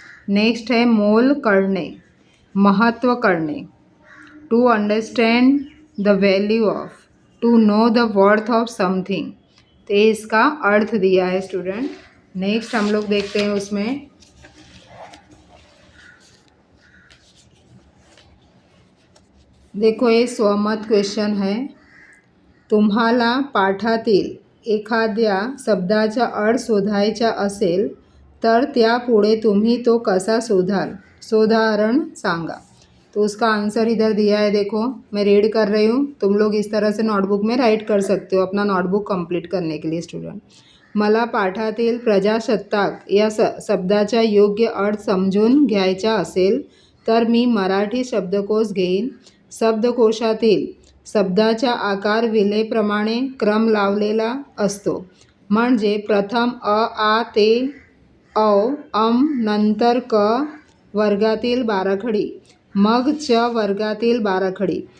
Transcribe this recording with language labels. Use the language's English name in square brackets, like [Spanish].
[English] next है [Marathi] मोल करणे, महत्व करणे, [English] To understand the value of, to know the worth of something. [Hindi] तो इसका अर्थ दिया है स्टूडेंट। नेक्स्ट हम लोग देखते हैं उसमें देखो, ये स्वमत क्वेश्चन है। [Marathi] तुम्हाला पाठातील एखाद्या शब्दाचा अर्थ शोधायचा असेल तर त्यापुढे तुम्ही तो कसा शोधाल? सोदाहरण सांगा। [Hindi] तो उसका आंसर इधर दिया है, देखो मैं रीड कर रही हूँ, तुम लोग इस तरह से नोटबुक में राइट कर सकते हो अपना नोटबुक कंप्लीट करने के लिए स्टूडेंट। [Marathi] मला पाठातील प्रजासत्ताक या शब्दाचा योग्य अर्थ समजून घ्यायचा असेल तर मी मराठी शब्दकोश घेईन। शब्दकोशातील शब्दाचा आकार विलेप्रमाणे क्रम लावलेला असतो, म्हणजे प्रथम अ, आ, ते, औ, नंतर क वर्गातील बाराखडी, मग च वर्गातील बाराखडी।